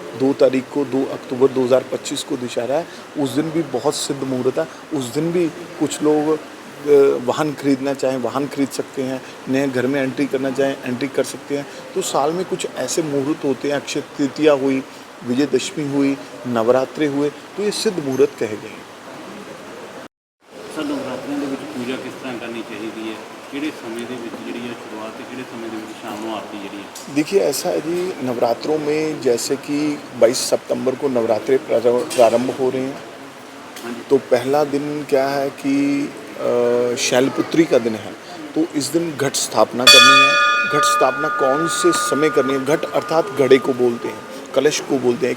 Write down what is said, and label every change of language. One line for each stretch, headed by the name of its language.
Hindi: 2 तारीख को 2 अक्टूबर 2025 को दशहरा है, उस दिन भी बहुत सिद्ध मुहूर्त है। उस दिन भी कुछ लोग वाहन खरीदना चाहें वाहन खरीद सकते हैं, नए घर में एंट्री करना चाहें एंट्री कर सकते हैं। तो साल में कुछ ऐसे मुहूर्त होते हैं, अक्षय तृतीया हुई, विजयदशमी हुई, नवरात्रे हुए, तो ये सिद्ध मुहूर्त कहे गए हैं।
Punjabi: ਸਰ ਨਵਰਾਤਰਿਆਂ ਦੇ ਵਿੱਚ ਪੂਜਾ ਕਿਸ ਤਰ੍ਹਾਂ ਕਰਨੀ ਚਾਹੀਦੀ ਹੈ, ਕਿਹੜੇ ਸਮੇਂ ਦੇ ਵਿੱਚ ਜਿਹੜੀ ਹੈ ਸ਼ੁਰੂਆਤ ਤੇ ਕਿਹੜੇ ਸਮੇਂ ਦੇ ਵਿੱਚ ਸ਼ਾਮ ਨੂੰ ਆਰਤੀ ਜਿਹੜੀ ਹੈ?
Hindi: देखिए ऐसा है जी, नवरात्रों में जैसे कि 22 सितंबर को नवरात्रे प्रारंभ हो रहे हैं। हाँ जी। तो पहला दिन क्या है कि शैलपुत्री का दिन है, तो इस दिन घट स्थापना करनी है। घट स्थापना कौन से समय करनी है? घट अर्थात घड़े को बोलते हैं, कलश को बोलते हैं।